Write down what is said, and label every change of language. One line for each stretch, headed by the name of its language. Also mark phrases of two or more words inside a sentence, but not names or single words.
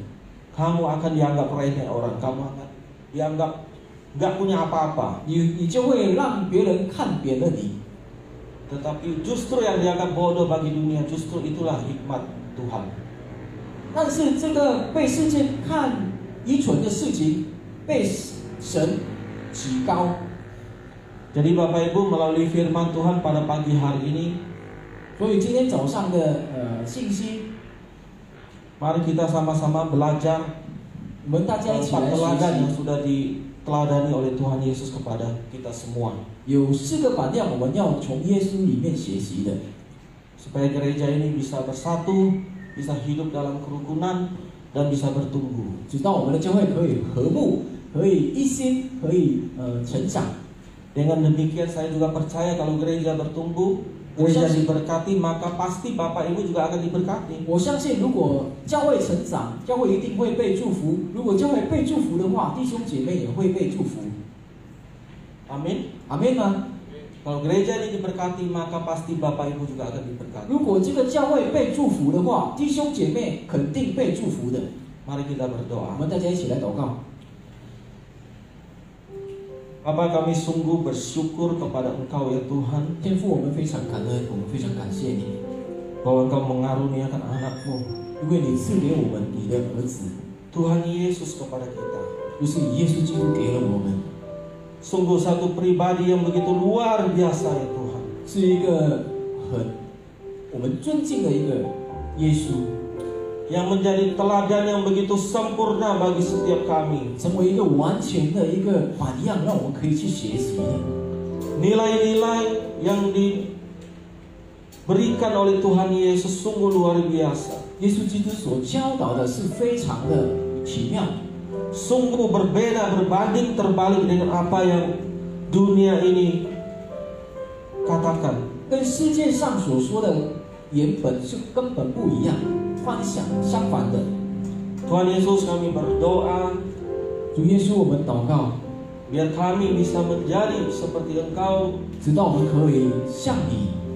Indonesian: Kamu akan dianggap remeh orang, kamu akan dianggap nggak punya apa-apa.
Chinese: 你就会让别人看扁了你。
Indonesian: Tetapi justru yang dianggap bodoh bagi dunia, justru itulah hikmat Tuhan.
Chinese: 但是这个被世界看愚蠢的事情，被神举高。
Indonesian: Jadi Bapak Ibu, melalui firman Tuhan pada pagi hari ini,
Chinese: 所以今天早上的信息，
Indonesian: mari kita sama-sama belajar
Chinese: 我们大家一起 4 来学
Indonesian: teladan yang
Chinese: 习，
Indonesian: sudah diteladani oleh Tuhan Yesus kepada kita semua.
Chinese: 有4个榜样，我们要从耶稣里面学习的，
Indonesian: Supaya gereja ini bisa bersatu, bisa hidup dalam kerukunan, dan bisa bertumbuh.
Chinese: 直到我们的教会可以和睦，可以一心，可以成长。
Indonesian: Dengan demikian saya juga percaya kalau gereja bertumbuh, gereja diberkati, maka pasti Bapak Ibu juga akan diberkati.
Chinese: 我相信，如果教会成长，教会一定会被祝福。如果教会被祝福的话，弟兄姐妹也会被祝福。
Indonesian: Amin.
Chinese: 阿门吗？
Indonesian: Kalau gereja ini diberkati, maka pasti Bapak Ibu juga akan diberkati.
Chinese: 如果这个教会被祝福的话，弟兄姐妹肯定被祝福的。
Indonesian: Mari kita
Chinese: 我
Indonesian: berdoa.
Chinese: 们大家一起来祷告。
Indonesian: Bapa, kami sungguh bersyukur kepada Engkau ya Tuhan,
Chinese: 天父，我们非常感恩，我们非常感谢你，
Indonesian: bahwa Engkau mengaruniakan anak-Mu,
Chinese: 因为你赐给我们你的儿子，
Indonesian: Tuhan Yesus kepada kita.
Chinese: 就是以耶稣基督给了我们，
Indonesian: Sungguh satu pribadi yang begitu luar biasa ya Tuhan.
Chinese: 是一个我们尊敬的一个耶稣，
Indonesian: Yang menjadi teladan yang begitu sempurna bagi setiap kami.
Chinese: 成为一个完全的一个榜样，让我们可以去学习的。
Indonesian: Nilai-nilai yang diberikan oleh Tuhan Yesus sungguh luar biasa.
Chinese: 耶稣基督所教导的是非常的奇妙，
Indonesian: Sungguh berbeda, berbanding terbalik dengan apa yang dunia ini katakan.
Chinese: 跟世界上所说的原本是根本不一样，相反的。
Indonesian: Tuhan Yesus, kami berdoa
Chinese: 主耶稣，我们祷告，
Indonesian: biar kami bisa menjadi seperti Engkau.
Chinese: 直到我们可以像你，